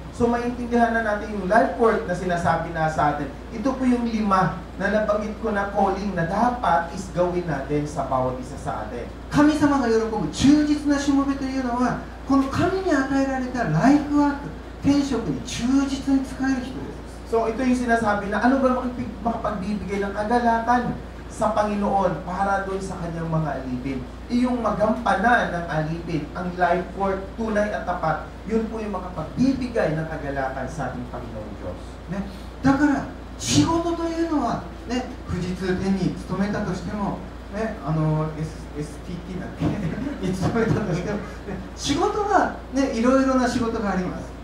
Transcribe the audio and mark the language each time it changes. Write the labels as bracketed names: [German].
[Filipino] So, maintindihan na natin yung life work na sinasabi na sa atin. Ito po yung 5 na nabanggit ko na calling na dapat is gawin natin sa bawat isa sa atin. [Japanese] 神様が喜ぶ忠実なしもべというのは、この神に与えられたライフワーク、天職に忠実に使える人です。 [Filipino] So, ito yung sinasabi na ano ba makapagbibigay ng kagalakan sa Panginoon para doon sa kanyang mga alipin. Iyong magampanan ng alipin, ang life work, tunay at tapat, yun po yung makapagbibigay ng kagalakan sa ating Panginoon Diyos. [Japanese] だから仕事というのは、富士通店に勤めたとしても、STT だっけに勤めたとしても、仕事は、いろいろな仕事があります。